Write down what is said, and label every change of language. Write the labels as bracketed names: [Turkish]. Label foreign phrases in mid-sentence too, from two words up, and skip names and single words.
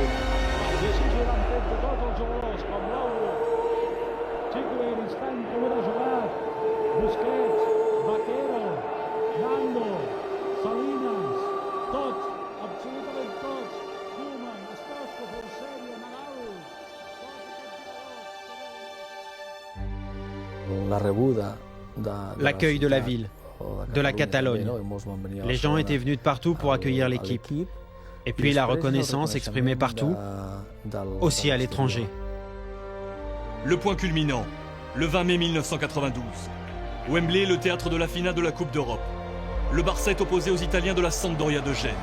[Catalan] I així jugaran tots els jugadors, com Lauro, Chico i l'instant que hubiera jugat, Busquets, Vaquero, Nando, Salinas, tots, absolutament tots, Koeman, Stoichkov, Eusebio, Nadal. La rebuda [French] L'accueil de la ville, de la Catalogne. Les gens étaient venus de partout pour accueillir l'équipe. Et puis la reconnaissance exprimée partout, aussi à l'étranger. Le point culminant, le 20 mai 1992. Wembley, le théâtre de la finale de la Coupe d'Europe. Le Barça est opposé aux Italiens de la Sampdoria de Gênes.